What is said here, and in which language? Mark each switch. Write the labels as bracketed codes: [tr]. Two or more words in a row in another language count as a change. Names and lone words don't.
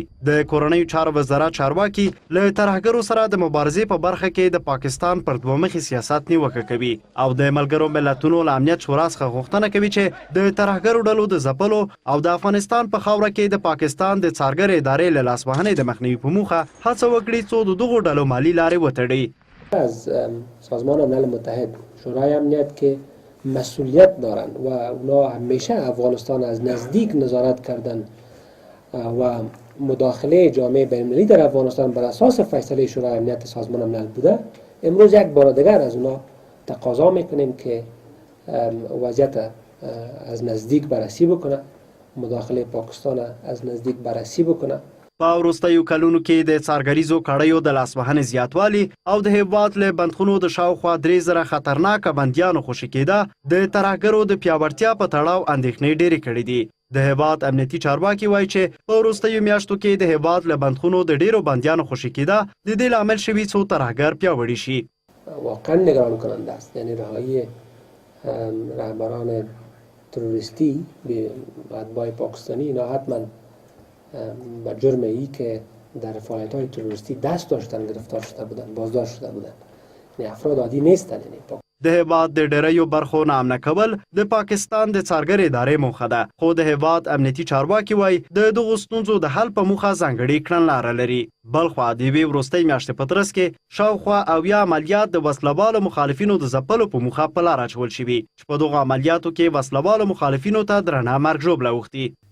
[ps] د کورنیو چارو وزارت چارواکي له ترهګرو سره د مبارزې په برخه کې د پاکستان پر دومخي سیاست نیوکه کوي او د ملګرو ملتونو له امنیت شورا څخه غوښتنه کوي چې د ترهګرو ډلو د ځپلو او د افغانستان په خاوره کې د پاکستان د څارګر ادارې له لاسوهنې د مخنیوي په موخه هڅه وکړي څو د دغو ډلو مالي لارې وتړي. [fa] از سازمان ملل متحد شورای امنیت که مسئولیت دارند و اونا همیشه افغانستان از نزدیک نظارت کردن و مداخله جامعه بین‌المللی در افغانستان بر اساس فیصله شورای امنیت سازمان ملل بوده، امروز یک بار دیگر از اونا تقاضا میکنیم که وضعیت از نزدیک بررسی بکنه، مداخله پاکستان از نزدیک بررسی بکنه. [ps] په وروستیو کلونو کې د څارګریزو کړیو د لاسوهنې زیاتوالی او د هیواد له بندخونو د شاوخوا 3000 خطرناکه بندیانو خوشي کېده د ترهګرو د پیاوړتیا په تړاو اندېښنې ډېرې کړې دي. د هیواد امنیتي چارواکي وایي چې په وروستیو میاشتو کې د هیواد له بندخونو د ډېرو بندیانو خوشي کېده د دې لامل شوي څو ترهګر پیاوړي شي. [fa] واقعا نگران کننده است. یعنی رهایی رهبران تروریستی به اتباع پاکستانی اینا حتما با جرم ای که در فعالیت‌های تروریستی دست داشتن گرفتار شده بودند، بازداشت شده بودند. یعنی افراد عادی نیستند. یعنی [ps] د هیواد د ډیریو برخو نامنا کول د پاکستان د څارګر ادارې موخه ده، خو د هیواد امنیتي چارواکي وایي د دغو ستونزو د حل په موخه ځانګړې کړنلاره لري. بلخوا د یوې وروستۍ میاشتې په ترڅ کې شاوخوا 70 عملیات د وسلوالو مخالفینو د ځپلو په موخه په لار اچول شوي چې په دغو عملیاتو کې وسلوالو مخالفینو ته درنه مرګ ژوبله اوښتي.